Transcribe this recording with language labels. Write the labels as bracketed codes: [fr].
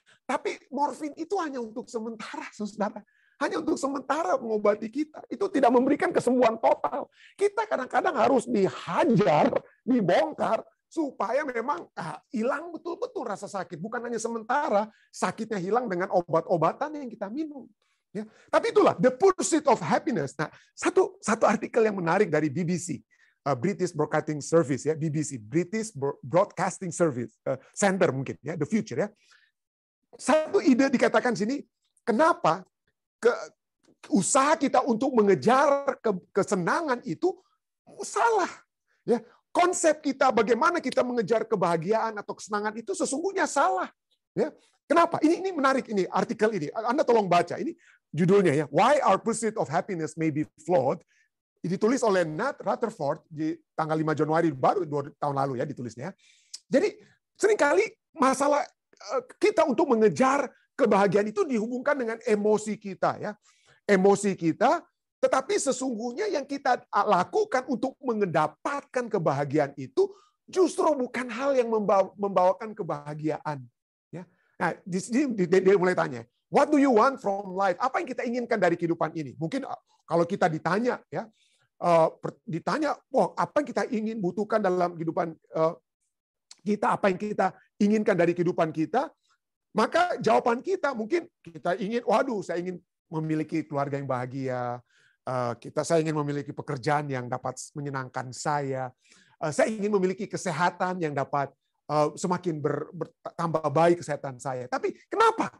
[id] Tapi morfin itu hanya untuk sementara, saudara. Hanya untuk sementara mengobati kita. Itu tidak memberikan kesembuhan total. Kita kadang-kadang harus dihajar, dibongkar, supaya memang hilang betul-betul rasa sakit. Bukan hanya sementara, sakitnya hilang dengan obat-obatan yang kita minum. Ya. Tapi itulah, [en] the pursuit of happiness. [id] Nah, satu artikel yang menarik dari BBC, British Broadcasting Service, ya, BBC, British Broadcasting Service, Center mungkin, ya, the future, ya. Satu ide dikatakan sini, kenapa usaha kita untuk mengejar kesenangan itu salah. Ya, konsep kita bagaimana kita mengejar kebahagiaan atau kesenangan itu sesungguhnya salah. Ya, kenapa? Ini menarik ini artikel ini. Anda tolong baca. Ini judulnya ya. [en] Why Our Pursuit of Happiness May Be Flawed. [id] Ditulis oleh Nat Rutherford di tanggal 5 Januari baru 2 tahun lalu ya ditulisnya. Jadi seringkali masalah kita untuk mengejar kebahagiaan itu dihubungkan dengan emosi kita ya. Emosi kita, tetapi sesungguhnya yang kita lakukan untuk mendapatkan kebahagiaan itu justru bukan hal yang membawakan kebahagiaan ya. Nah, dia mulai tanya, [en] what do you want from life? [id] Apa yang kita inginkan dari kehidupan ini? Mungkin kalau kita ditanya ya, apa yang kita ingin butuhkan dalam kehidupan kita, apa yang kita inginkan dari kehidupan kita, maka jawaban kita mungkin kita ingin, saya ingin memiliki keluarga yang bahagia, saya ingin memiliki pekerjaan yang dapat menyenangkan saya ingin memiliki kesehatan yang dapat semakin bertambah baik kesehatan saya. Tapi kenapa?